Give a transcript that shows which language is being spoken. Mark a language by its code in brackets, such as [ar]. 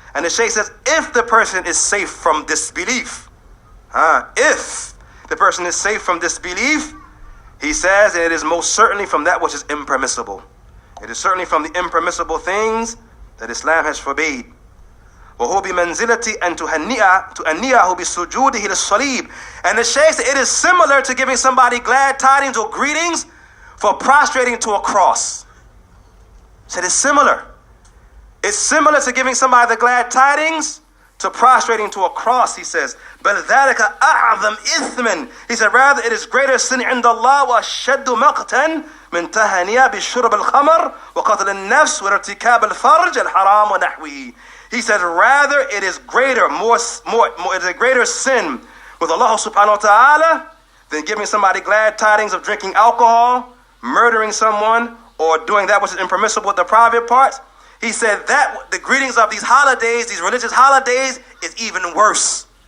[en] And the Shaykh says, if the person is safe from disbelief, if the person is safe from disbelief, he says, it is most certainly from that which is impermissible. It is certainly from the impermissible things that Islam has forbade. [ar] وهو بمنزلة أن تهنئه بسجوده للصليب. [en] And the Shaykh said, it is similar to giving somebody glad tidings or greetings for prostrating to a cross. He said it's similar. It's similar to giving somebody the glad tidings to prostrating to a cross, he says. [ar] بل ذلك أعظم إثما. [en] He said, rather it is greater sin [ar] عند الله وأشد مقتا من تهنئة بشرب الخمر وقتل النفس وارتكاب الفرج الحرام ونحوه. [en] He said, rather it is greater, it is a greater sin with Allah subhanahu wa ta'ala than giving somebody glad tidings of drinking alcohol, murdering someone, or doing that which is impermissible with the private parts. He said that the greetings of these holidays, these religious holidays, is even worse.